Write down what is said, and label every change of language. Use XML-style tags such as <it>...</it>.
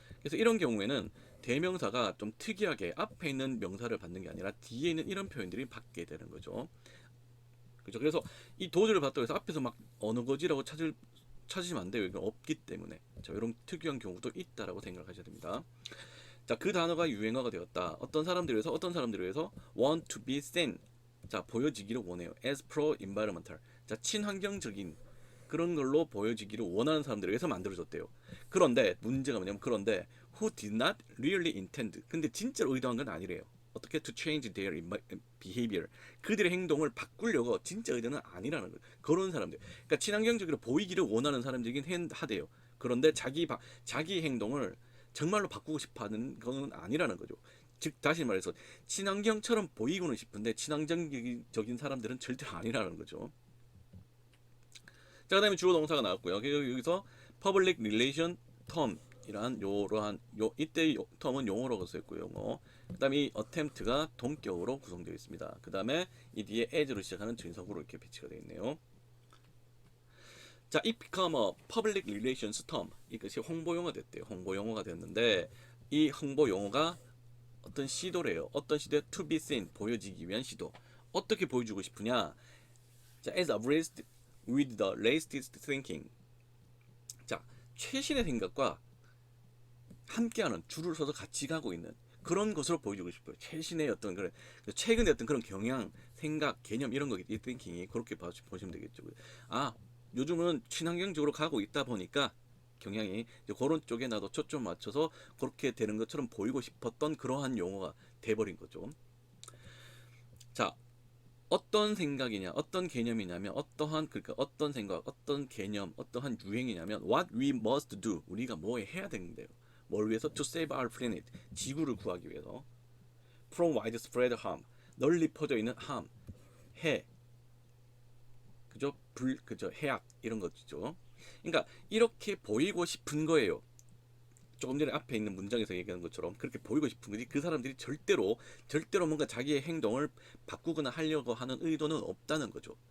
<ko>그래서 이런 경우에는 대명사가 좀 특이하게 앞에 있는 명사를 받는 게 아니라 뒤에 있는 이런 표현들이 받게 되는 거죠. 그죠? 그래서 이 도저를 받다고 해서 앞에서 막 어느 거지라고 찾으시면 안 돼요. 이건 없기 때문에. 자, 이런 특이한 경우도 있다라고 생각하셔야 됩니다. 자, 그 단어가 유행어가 되었다. 어떤 사람들을 위해서</ko> <en>want to be seen.</en> <ko>자, 보여지기를 원해요.</ko> <en>as pro environmental.</en> <ko>자, 친환경적인 그런 걸로 보여지기를 원하는 사람들을 위해서 만들어졌대요. 그런데 문제가 뭐냐면 그런데</ko> <en>who did not really intend.</en> <ko>근데 진짜로 의도한 건 아니래요. 어떻게</ko> <en>to change their behavior.</en> <ko>그들의 행동을 바꾸려고 진짜 의도는 아니라는 거예요. 그런 사람들. 그러니까 친환경적으로 보이기를 원하는 사람들이긴 하대요. 그런데 자기 행동을 정말로 바꾸고 싶어하는 건 아니라는 거죠. 즉 다시 말해서 친환경처럼 보이고는 싶은데 친환경적인 사람들은 절대 아니라는 거죠. 자, 그다음에 주어 동사가 나왔고요. 여기서</ko> <en>public relation term</en> <ko>이러한 이때 텀은 용어로 쓰였고요. 용어. 그다음에 이 attempt가 동격으로 구성되어 있습니다. 그다음에 이 뒤에 as로 시작하는 전속으로 이렇게 배치가 되어 있네요.</ko> <en>자, it become a public relations term.</en> <ko>이것이 홍보 용어가 됐대요. 홍보 용어가 됐는데 이 홍보 용어가 어떤 시도래요. 어떤 시도에</ko> <en>to be seen</en> <ko>보여지기 위한 시도. 어떻게 보여주고 싶으냐?</ko> <en>자, as abreast with the latest thinking.</en> <ko>자, 최신의 생각과 함께하는 줄을 서서 같이 가고 있는 그런 것으로 보여주고 싶어요. 최신의 어떤 그런 최근의 어떤 그런 경향, 생각, 개념 이런 거겠지. 이 띵킹이 그렇게 보시면 되겠죠. 아, 요즘은 친환경적으로 가고 있다 보니까 경향이 이제 그런 쪽에 나도 초점 맞춰서 그렇게 되는 것처럼 보이고 싶었던 그러한 용어가 돼버린 거죠. 자, 어떤 생각이냐, 어떤 개념이냐면 그러니까 어떤 생각, 어떤 개념, 어떠한 유행이냐면</ko> <en>what we must do</en> <ko>우리가 뭐 해야 되는데요. 뭘 위해서?</ko> <en>To save our planet</en> <ko>지구를 구하기 위해서.</ko> <en>From widespread harm</en> <ko>널리 퍼져 있는 harm 해 그죠 해악 이런 거죠. 그러니까 이렇게 보이고 싶은 거예요. 조금 전에 앞에 있는 문장에서 얘기한 것처럼 그렇게 보이고 싶은 거지 그 사람들이 절대로 뭔가 자기의 행동을 바꾸거나 하려고 하는 의도는 없다는 거죠.</ko>